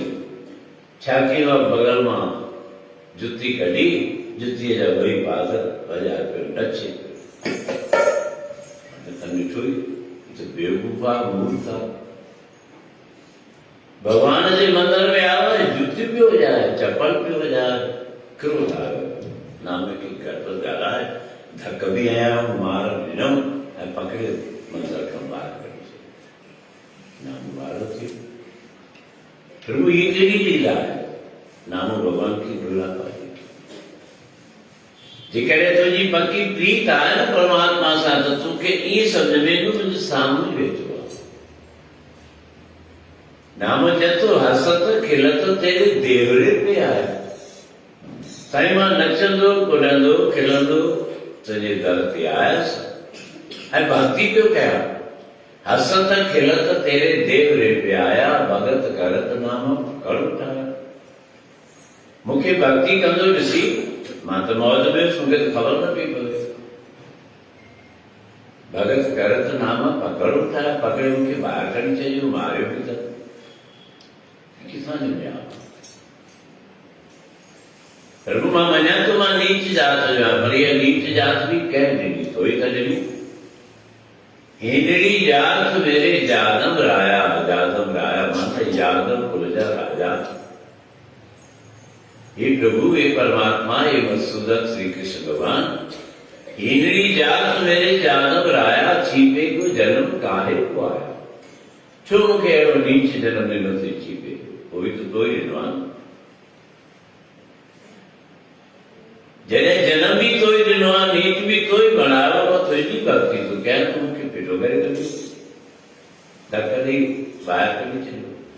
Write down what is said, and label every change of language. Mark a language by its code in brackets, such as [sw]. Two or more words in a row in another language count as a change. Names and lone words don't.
[sd] छा कयो, बगल मां जुती कढी, जुतीअ जा ॿई पास वॼाए पियो, नचे पियो। ॾिठो ई त बेवकूफ़ आहे, मूर्ख आहे। भगवान जे मंदिर में आयो, जुती पियो वॼाए, चप्पल पियो वॼाए, क्रोध आयो। नाम की गड़बड़ ॻाल्हाए, धक बि आया, मार ॾिनमि ऐं पकड़े मंदिर खां ॿाहिरि कढी छॾियो। नाम वारो थियो। प्रभु ये कहिड़ी लीला आहे, [hi] नाम भगवान की लीला पाई। [sd] जेकॾहिं तुंहिंजी पकी प्रीत आहे न परमात्मा सां, त तोखे ईअं सम्झ में ईंदो मुंहिंजे साम्हूं वेठो आहे। नाम चए थो, [hi] हसत खिलत तेरे देवरे पे आया। [sd] साईं मां नचंदो, कुॾंदो, खिलंदो तुंहिंजे दर ते आयसि ऐं भक्ति पियो कयां। [hi] हसत खिलत तेरे देवरे पे आया, भगत करत नाम कड़ो ठाया। [sd] मूंखे भक्ति कंदो ॾिसी मां त मौज में हुयुसि, मूंखे त ख़बर न पई पवे। [hi] भगत करत नाम पकड़ो ठाया, [sd] पकड़े मूंखे ॿाहिरि खणी चइजो, मारियो बि त किथां ॼमिया। प्रभु मां मञा थो मां नीच जात जो आहियां, पर इहा नीच जात बि कंहिं ॾिनी, तो ई त ॾिनी। [hi] हेॾड़ी जात मेरे जादम राया, [sd] जादम राया मां त यादव कुल जा राजा। [hi] हे प्रभु, हे परमात्मा, हे मधुसूदन श्री कृष्ण भगवान, हेॾड़ी जात मेरे जादव राया, छीपे को जन्म काहे को आया। [sd] छो मूंखे अहिड़ो नीच जन्म ॾिनो थी छीपे, उहो बि तो ई ॾिनो आहे। जॾहिं जनम बि तो ई ॾिनो आहे, नीच बि तो ई बणायो, मां तुंहिंजी भक्ति थो कयां, तूं मूंखे फिटो करे कढी, धक ॾेई ॿाहिरि कढी छॾियो।